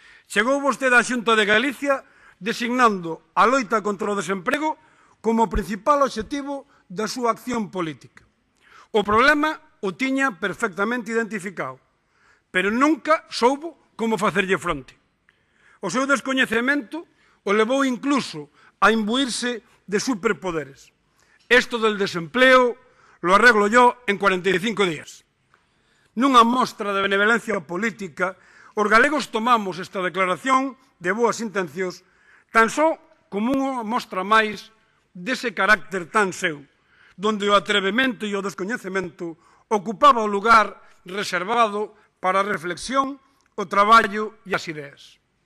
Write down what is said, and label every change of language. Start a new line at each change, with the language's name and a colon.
Galician: Chegou vostede á Xunta de Galicia designando a loita contra o desemprego como principal obxectivo da súa acción política. O problema o tiña perfectamente identificado, pero nunca soubo como facerlle fronte. O seu descoñecemento o levou incluso a imbuirse de superpoderes.
Spanish: Esto del desempleo lo arreglo yo en 45 días.
Galician: Nunha mostra de benevolencia política, os galegos tomamos esta declaración de boas intencións tan só como unha mostra máis dese carácter tan seu, donde o atrevemento e o descoñecemento ocupaba o lugar reservado para a reflexión, o traballo e as ideas.